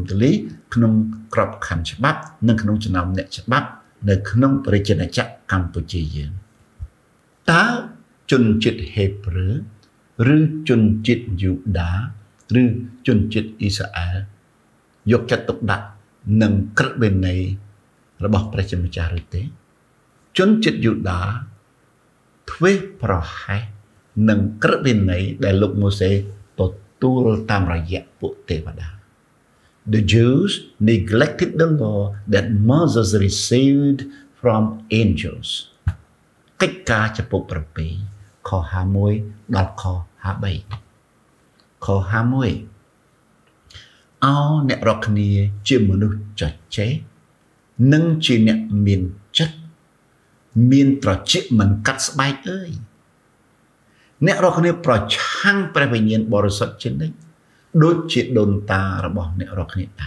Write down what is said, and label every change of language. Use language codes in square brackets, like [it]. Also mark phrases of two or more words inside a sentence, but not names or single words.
[km] ទូលាយក្នុងក្របខ័ណ្ឌច្បាប់និងក្នុងចំណោមអ្នកច្បាប់នៅក្នុងរាជាណាចក្រកម្ពុជាយើងតើជនជាតិហេប្រឺឬជនជាតិយូដាឬជនជាតិអ៊ីស្រាអែលយកចិត្តទុកដាក់នឹងក្រឹតវិន័យរបស់ព្រះជាម្ចាស់ឬទេជនជាតិយូដាធ្វេសប្រហែសនឹងក្រឹតវិន័យដែលលោកម៉ូសេទទួលតាមរយៈពួកទេវតា [en] The Jews neglected the law that Moses received from angels [km] កិច្ចការចំពោះ7ខ 51ដល់ខ53ខ51អោអ្នករាល់គ្នាជាមនុស្សចចេះនិងជាអ្នកមានចិត្តមានត្រចៀកមិនកាត់ស្បែកអើយអ្នករកគ្នាប្រឆាំងព្រះវិញ្ញាណបរិសុទ្ធជានិច្ចដូចជាដូនតារបស់អ្នករកគ្នាដែរ